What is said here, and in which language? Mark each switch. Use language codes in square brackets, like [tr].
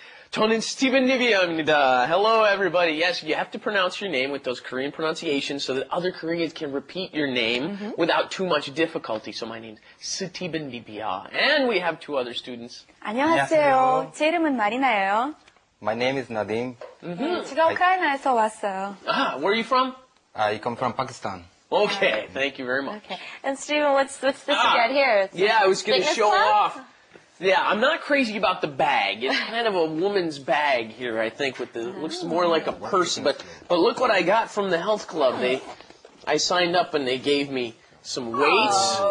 [ko] 저는 Steven Nivia입니다. [en] Hello everybody. Yes, you have to pronounce your name with those Korean pronunciations so that other Koreans can repeat your name without too much difficulty. So my name's Steven Nivia. And we have two other students. [ko] 안녕하세요. 제 이름은 마리나예요. [en] My name is Nadim. [ko] 제가 우크라이나에서 왔어요. [en] Ah, where are you from? I come from Pakistan. Okay, thank you very much. Okay. And Steven, what's this again here? It's Yeah, I was going to fitness show club? off. Yeah, I'm not crazy about the bag. It's kind of a woman's bag here, I think, with the looks more like a purse. But look what I got from the health club. I signed up and they gave me some weights.